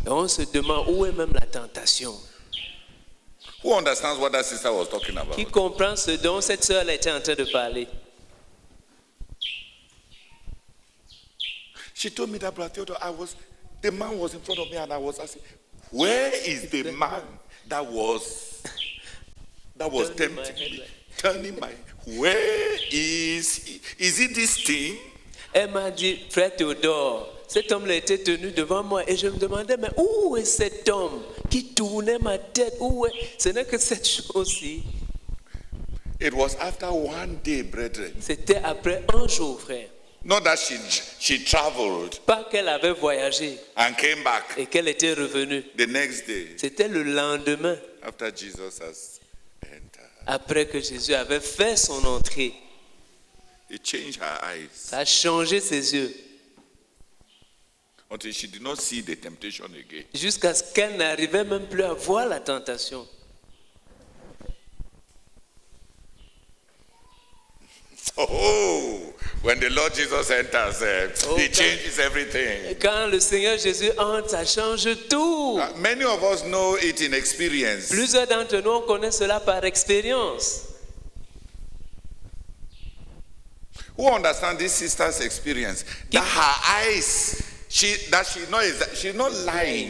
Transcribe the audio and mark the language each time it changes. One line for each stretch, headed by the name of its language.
French: et on se demande où est même la tentation.
English: Who understands what that sister was talking about?
French: Qui comprend ce dont cette sœur était en train de parler?
English: She told me that, Brother Theodore, the man was in front of me and I was asking, where is the man that was tempting me? Turning my, where is he? Is it this thing?
French: Elle m'a dit, frère Théodore, cet homme-là était tenu devant moi et je me demandais, mais où est cet homme qui tournait ma tête? Où est? Ce n'est que cette chose-ci.
English: It was after one day, brethren.
French: C'était après un jour, frère.
English: Not that she traveled
French: Pas qu'elle avait voyagé
English: and came back
French: et qu'elle était revenue.
English: the next day
French: C'était le lendemain,
English: after Jesus has entered.
French: après que Jésus avait fait son entrée.
English: It changed her eyes
French: Ça a changé ses yeux.
English: until she did not see the temptation again.
French: Jusqu'à ce qu'elle n'arrivait même plus à voir la tentation.
English: Oh, When the Lord Jesus enters, Oh, he God. changes everything.
French: Quand le Seigneur Jésus entre, ça change tout.
English: Many of us know it in experience.
French: Plusieurs d'entre nous, on connaît cela par expérience.
English: Who understand this sister's experience? That her eyes, she's not lying.